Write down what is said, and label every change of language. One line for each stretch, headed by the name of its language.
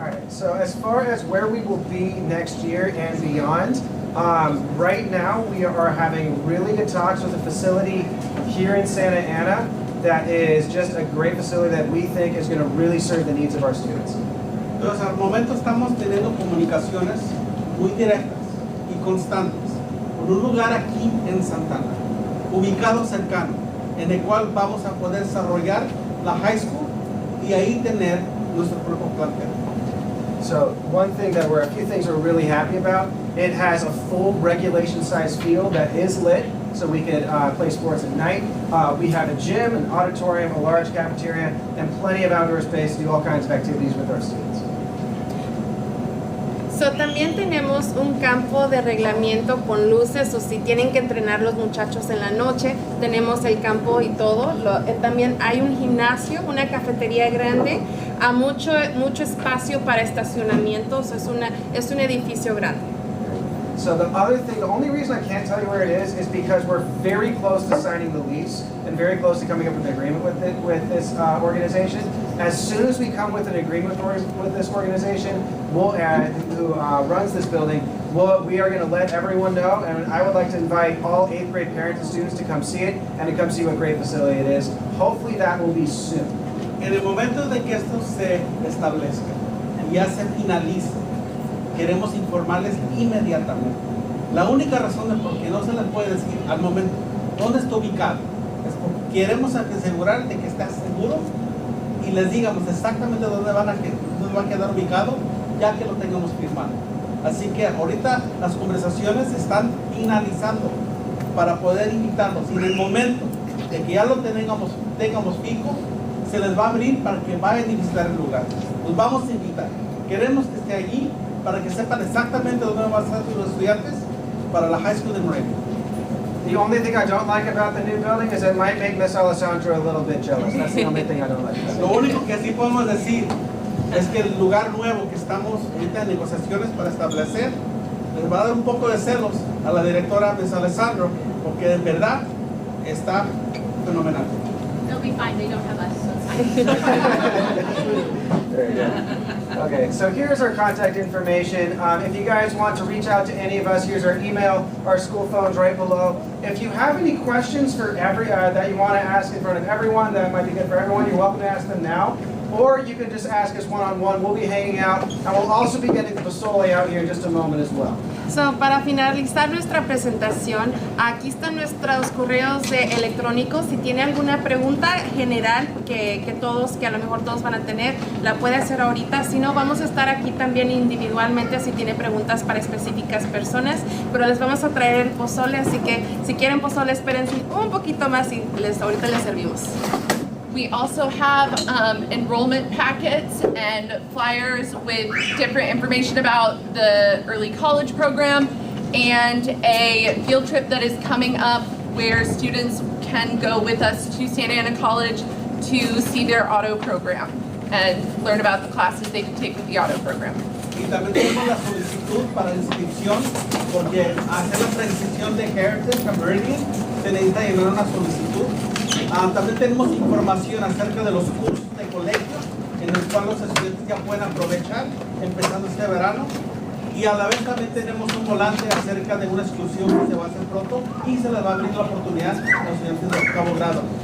English: So as far as where we will be next year and beyond, right now we are having really good talks with a facility here in Santa Ana that is just a great facility that we think is going to really serve the needs of our students.
Spanish: Entonces, al momento estamos teniendo comunicaciones muy directas y constantes con un lugar aquí en Santana, ubicado cercano, en el cual vamos a poder desarrollar la high school y ahí tener nuestro propio plantel.
English: So one thing that a few things we're really happy about, it has a full regulation size field that is lit, so we could play sports at night. We have a gym, an auditorium, a large cafeteria, and plenty of outdoor space to do all kinds of activities with our students.
Spanish: So, también tenemos un campo de reglamiento con luces, o si tienen que entrenar los muchachos en la noche, tenemos el campo y todo. También hay un gimnasio, una cafetería grande, a mucho espacio para estacionamientos, es un edificio grande.
English: So the other thing, the only reason I can't tell you where it is because we're very close to signing the lease and very close to coming up with an agreement with this organization. As soon as we come with an agreement with this organization, who runs this building, we are going to let everyone know, and I would like to invite all 8th grade parents and students to come see it and to come see what great facility it is. Hopefully that will be soon.
Spanish: En el momento de que esto se establezca y ya se finalice, queremos informarles inmediatamente. La única razón de por qué no se les puede decir al momento dónde está ubicado es porque queremos asegurar de que está seguro y les digamos exactamente dónde va a quedar ubicado ya que lo tengamos firmado. Así que ahorita las conversaciones están finalizando para poder invitarlos y en el momento de que ya lo tengamos fijo, se les va a abrir para que vayan y visitar el lugar. Los vamos a invitar. Queremos que esté allí para que sepan exactamente dónde van a estar los estudiantes para la high school de Morelia.
English: The only thing I don't like about the new building is it might make Miss Alessandra a little bit jealous. That's the only thing I don't like about it.
Spanish: Lo único que sí podemos decir es que el lugar nuevo que estamos ahorita en negociaciones para establecer les va a dar un poco de celos a la directora Miss Alessandra porque en verdad está fenomenal.
English: They'll be fine, they don't have us, so it's fine. Very good. Okay, so here's our contact information. If you guys want to reach out to any of us, here's our email, our school phone's right below. If you have any questions for that you want to ask in front of everyone, that might be good for everyone, you're welcome to ask them now. Or you can just ask us one-on-one. We'll be hanging out, and we'll also be getting the pozole out here in just a moment as well.
Spanish: So, para finalizar nuestra presentación, aquí están nuestros correos electrónicos. Si tiene alguna pregunta general que a lo mejor todos van a tener, la puede hacer ahorita. Si no, vamos a estar aquí también individualmente si tiene preguntas para específicas personas. Pero les vamos a traer el pozole, así que si quieren pozole, espérense un poquito más y ahorita les servimos.
English: We also have enrollment packets and flyers with different information about the early college program and a field trip that is coming up where students can go with us to Santa Ana College to see their auto program and learn about the classes they can take with the auto program.
Spanish: Y también tenemos la solicitud para inscripción porque hacer la transición de Heritage a Meridian se necesita llenar una solicitud. También tenemos información acerca de los cursos de colegio en los cuales los estudiantes ya pueden aprovechar empezando este verano y a la vez también tenemos un volante acerca de una excursión que se va a hacer pronto y se les va a abrir la oportunidad a los estudiantes de octavo grado.